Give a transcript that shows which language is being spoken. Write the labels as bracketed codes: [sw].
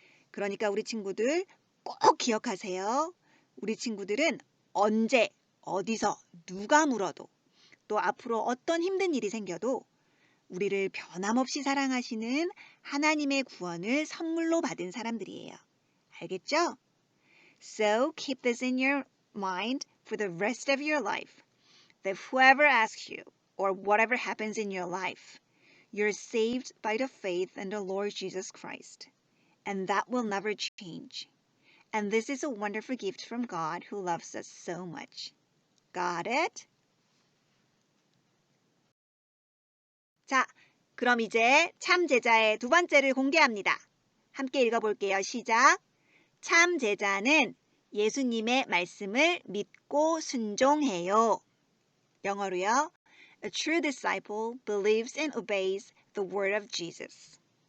[ko] 그러니까 우리 친구들 꼭 기억하세요. 우리 친구들은 언제, 어디서, 누가 물어도 또 앞으로 어떤 힘든 일이 생겨도 우리를 변함없이 사랑하시는 하나님의 구원을 선물로 받은 사람들이에요. 알겠죠? [en] So keep this in your mind for the rest of your life. That whoever asks you or whatever happens in your life, you're saved by the faith in the Lord Jesus Christ. And that will never change. And this is a wonderful gift from God who loves us so much. Got it? [ko] 자, 그럼 이제 참 제자의 두 번째를 공개합니다. 함께 읽어볼게요. 시작. 참 제자는 예수님의 말씀을 믿고 순종해요. 영어로요. [en] A true disciple believes and obeys the word of Jesus.